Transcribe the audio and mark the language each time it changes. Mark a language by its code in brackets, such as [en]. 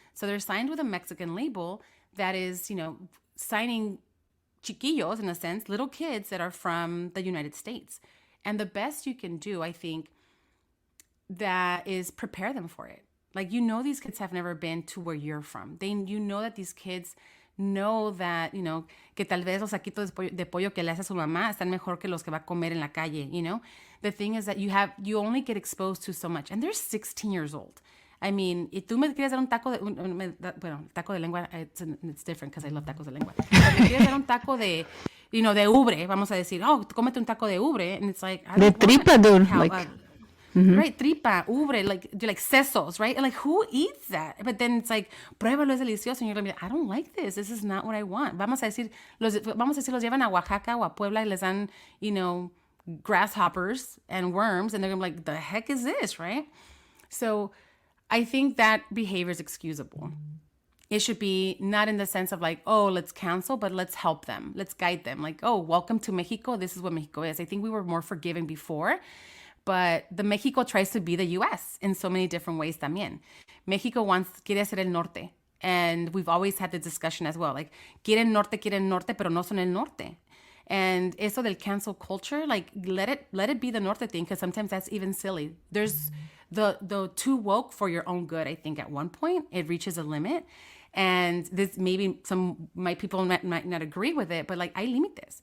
[en] So they're signed with a Mexican label that is, signing chiquillos, in a sense, little kids that are from the United States. And the best you can do, I think, that is prepare them for it. Like, these kids have never been to where you're from. [es] That these kids know that, que tal vez los saquitos de pollo que le hace a su mamá están mejor que los que va a comer en la calle, [en] The thing is that you only get exposed to so much. And they're 16 years old. I mean, [es] y tú me quieres dar un taco taco de lengua, [en] it's different because I love tacos de lengua. [es] Pero me quieres dar un taco de, de ubre, vamos a decir, oh, cómete un taco de ubre. [en] And it's like, [es] de tripa, dude. [en] right? Tripa, ubre, like sesos, right? And like, who eats that? But then it's like, [es] pruébalo, es delicioso. [en] And you're like, I don't like this. This is not what I want. [es] Vamos a decir, los llevan a Oaxaca o a Puebla y les dan, [en] grasshoppers and worms. And they're going to be like, the heck is this, right? So I think that behavior is excusable. It should be not in the sense of like, oh, let's cancel, but let's help them. Let's guide them. Like, oh, welcome to Mexico. This is what Mexico is. I think we were more forgiving before, but the Mexico tries to be the US in so many different ways también. [es] Mexico quiere ser el norte. [en] And we've always had the discussion as well. Like, [es] quieren norte, pero no son el norte. [en] And [es] eso del [en] cancel culture, like let it be the norte thing, because sometimes that's even silly. There's the too woke for your own good. I think at one point it reaches a limit, and this maybe my people might not agree with it, but like [es] hay límites.